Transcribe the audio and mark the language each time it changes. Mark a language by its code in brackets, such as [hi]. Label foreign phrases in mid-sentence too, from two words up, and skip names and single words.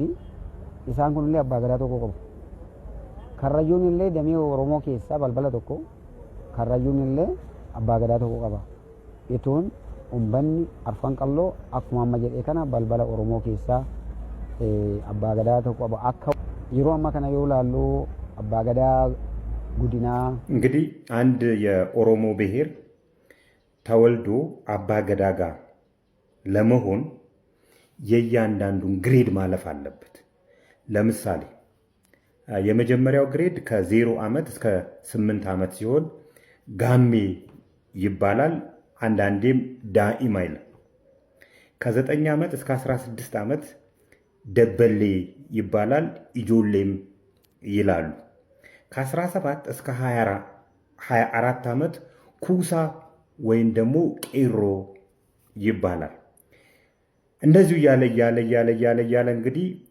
[om] Isaan kunillee abbaa gadaa tokko qabu. Karrayyuun illee damee Oromoo keessaa balbala tokko. Karrayyuun illee abbaa gadaa tokko qaba. Itoon umbanni arfan qalloo akkuma amma jedhee kana balbala Oromoo keessaa abbaa gadaa tokko qaba. Akka yeroo amma kana yoo ilaallu abbaa gadaa ጉዲና [am] እንግዲህ አንድ የኦሮሞ ብሔር ተወልዶ አባ ገዳ ጋር ለመሆን የእያንዳንዱን ግሬድ ማለፍ አለበት። ለምሳሌ የመጀመሪያው ግሬድ ከ0 ዓመት እስከ 8 ዓመት ሲሆን ጋሜ ይባላል። አንዳንዴም ዳኢማ ይላል። ከ9 ዓመት እስከ 16 ዓመት ደበሌ ይባላል። ኢጆሌም ይላሉ። ከ17 እስከ 24 ዓመት ኩሳ ወይም ደግሞ ቄሮ ይባላል። እንደዚሁ እያለ እንግዲህ